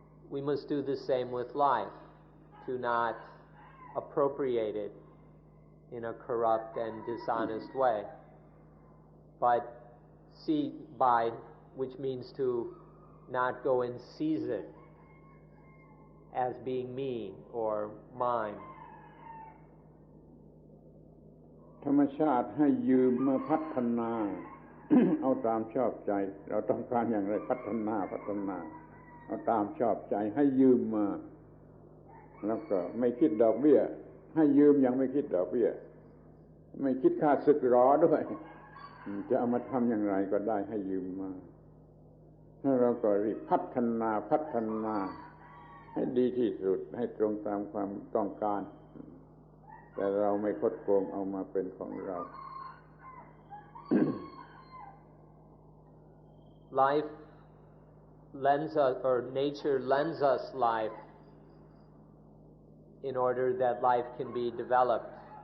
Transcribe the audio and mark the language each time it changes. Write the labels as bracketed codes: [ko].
[en] We must do the same with life, to not appropriate it in a corrupt and dishonest way, but see by, which means to not go and seize it as being me or mine. [th] ธรรมชาติให้ยืมมาพัฒนา เอาตามชอบใจเราต้องการอย่างไรพัฒนาเอาตามชอบใจให้ยืมมาแล้วก็ไม่คิดดอกเบี้ยให้ยืมยังไม่คิดดอกเบี้ยไม่คิดค่าศึกรอด้วยจะเอามาทำอย่างไรก็ได้ให้ยืมมา เราก็รีบพัฒนาให้ดีที่สุดให้ตรงตามความต้องการแต่เราไม่คดโกงเอามาเป็นของเรา [en] Life lends us, or nature lends us life in order that life can be developed.